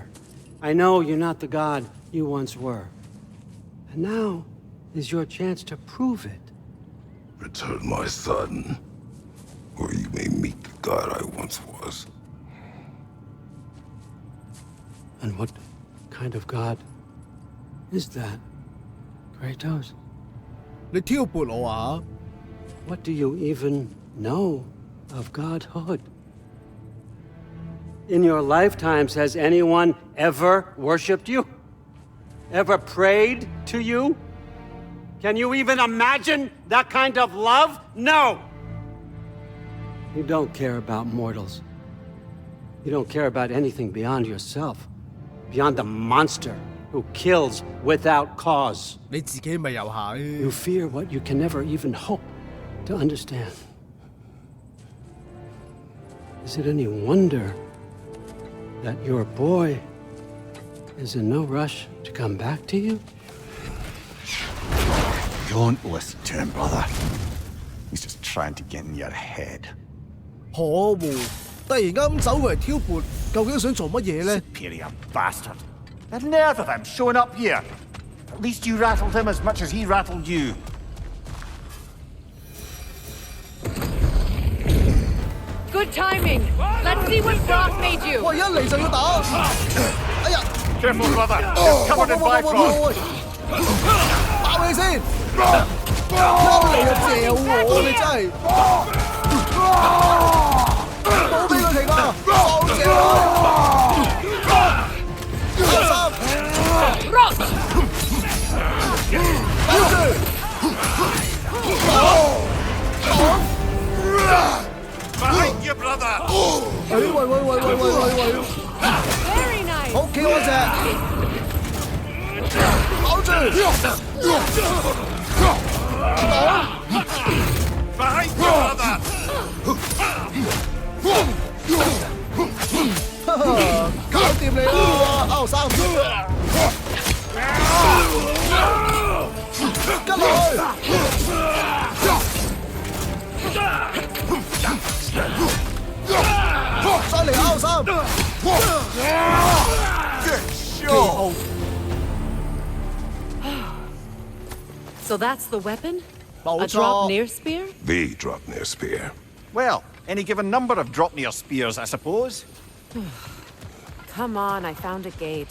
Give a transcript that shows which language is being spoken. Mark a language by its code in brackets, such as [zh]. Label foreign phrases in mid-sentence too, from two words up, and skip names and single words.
[en] I know you're not the god you once were. And now is your chance to prove it. Return my son, or you may meet the god I once was. And what kind of god is that, Kratos? [yue] 你挑撥我啊！ [en] What do you even know of godhood? In your lifetimes, has anyone ever worshipped you? Ever prayed to you? Can you even imagine that kind of love? No! You don't care about mortals. You don't care about anything beyond yourself, beyond the monster who kills without cause. [yue] 你自己咪又 [en] You [yue] 係。 [en] fear what you can never even hope to understand. Is it any wonder that your boy is in no rush to come back to you? Don't listen to him, brother. He's just trying to get in your head. [yue] 可惡！突然間咁走過嚟挑撥，究竟想做乜嘢咧？ [en] Superior bastard. The nerve of him showing up here. At least you rattled him as much as he rattled you. Good timing. Let's see what Brock made you. [yue] 喂，一嚟就要打！哎呀！ [en] Careful, brother. You're covered in Bifrost. [yue] 爆你先！一嚟就嚼我，你真係冇俾佢停啊！放嚼佢！ Brock! 保住！ [en] Behind you, brother. [yue] 喂！ [en] Very nice. [yue] 好，企我隻，保住！ [en] Behind you, brother. [yue] 搞掂你啦，歐生！跟落去！再嚟歐生！ [en] Show. So that's the weapon? [yue] 冇 [en] A [yue] 錯 [en] Dropnir spear? The Dropnir spear. Well, any given number of Dropnir spears, I suppose. Come on, I found a gate.